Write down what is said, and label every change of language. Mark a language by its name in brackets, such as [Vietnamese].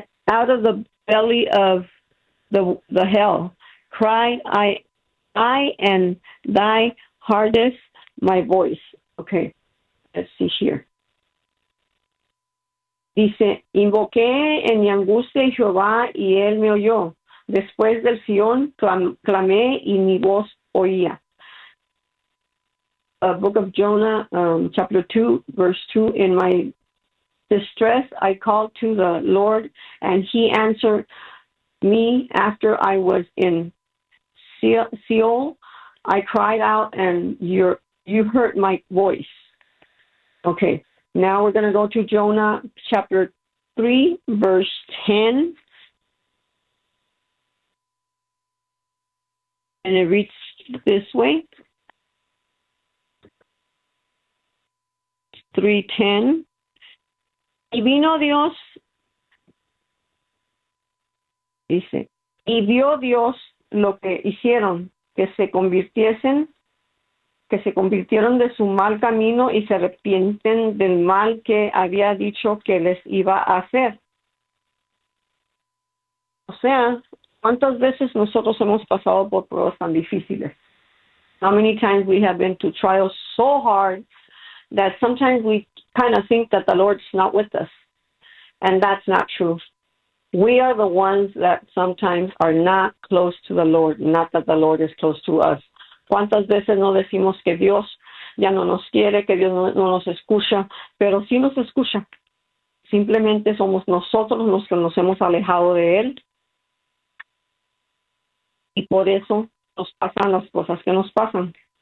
[English] out of the belly of the hell, cried I and thy hardest my voice. Okay, let's see here. [Spanish] Dice, invoqué en mi angustia Jehová y él me oyó. Después del Sion clamé y mi voz oía. [English] Book of Jonah, chapter 2, verse 2. In my distress, I called to the Lord and he answered me after I was in Seol. I cried out and you heard my voice. Okay. Now we're going to go to Jonah chapter 3, verse 10. And it reads this way. [Spanish] 3:10. Y vino Dios. Dice. Y vio Dios lo que hicieron, que se convirtieron de su mal camino y se arrepienten del mal que había dicho que les iba a hacer. O sea, ¿cuántas veces nosotros hemos pasado por pruebas tan difíciles? [English] How many times we have been to trials so hard that sometimes we kind of think that the Lord's not with us. And that's not true. We are the ones that sometimes are not close to the Lord, not that the Lord is close to us. [Spanish] ¿Cuántas veces no decimos que Dios ya no nos quiere, que Dios no nos escucha? Pero sí nos escucha. Simplemente somos nosotros los que nos hemos alejado de Él. Y por eso nos pasan las cosas que nos pasan.